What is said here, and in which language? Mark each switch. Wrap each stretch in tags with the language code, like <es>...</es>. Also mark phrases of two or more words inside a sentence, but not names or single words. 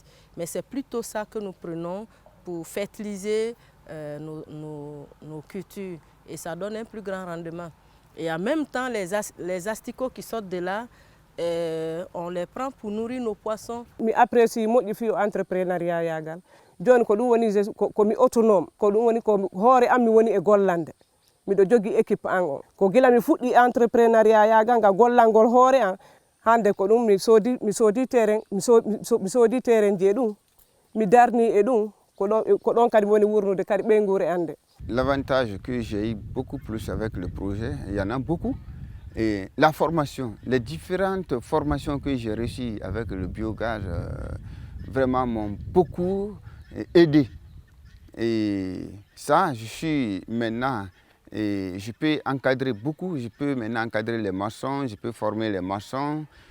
<fr>Mais c'est plutôt ça que nous prenons pour fertiliser nos cultures et ça donne un plus grand rendement. Et en même temps, les asticots qui sortent de là, on les prend pour nourrir nos poissons. Après, si je suis entrepreneuriat,</fr> <ff>joni ko ɗum woni komi autonome ko ɗum woni ko hoore am mi woni e gollande miɗo jogui équipe an o ko gila mi fuɗɗi entrepreneuriat yagal ngal gollangol hoore an hande ko ɗum mi soodi terrain je ɗum mi darni e ɗum ko ɗon kadi woni wurnude kadi ɓeygure ande.</ff> <fr>L'avantage que j'ai eu beaucoup plus avec le projet, il y en a beaucoup, et la formation, les différentes formations que j'ai reçues avec le biogaz vraiment m'ont beaucoup aidé. Et ça, je suis maintenant, et je peux encadrer beaucoup, je peux maintenant encadrer les maçons, je peux former les maçons.</fr>